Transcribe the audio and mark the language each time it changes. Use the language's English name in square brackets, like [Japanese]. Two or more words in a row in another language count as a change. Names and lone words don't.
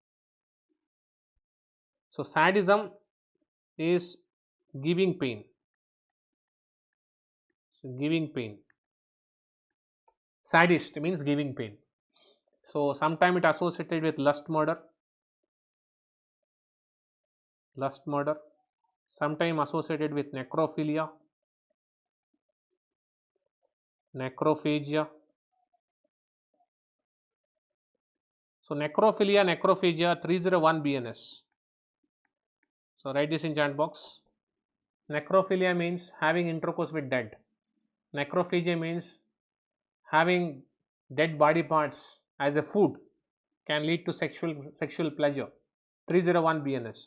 [English] So sadism is giving pain. So giving pain. Sadist means giving pain. So sometime it associated with lust murder. Lust murder. Sometime associated with necrophilia. Necrophagia. So necrophilia, necrophagia, 301 BNS. So write this in chat box. Necrophilia means having intercourse with dead. Necrophagia means having dead body parts as a food can lead to sexual pleasure. 301 BNS.